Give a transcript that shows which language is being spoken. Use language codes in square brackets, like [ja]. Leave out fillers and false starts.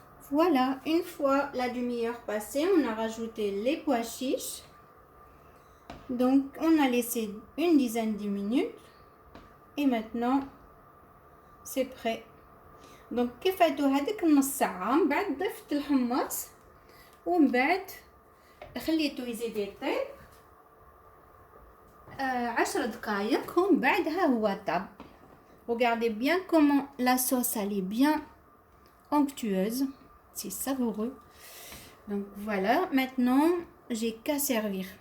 [fr] Voilà, une fois la demi-heure passée, on a rajouté les pois chiches. Donc on a laissé une dizaine de minutes et maintenant c'est prêt. [ar] Donc كيفاتو هذيك النص ساعه من بعد ضفت الحمص ومن بعد خليته يزيد يطيب 10 دقائق ومن بعد ها هو طاب. [fr] Regardez bien comment la sauce elle est bien onctueuse, c'est savoureux. Donc voilà, maintenant j'ai qu'à servir.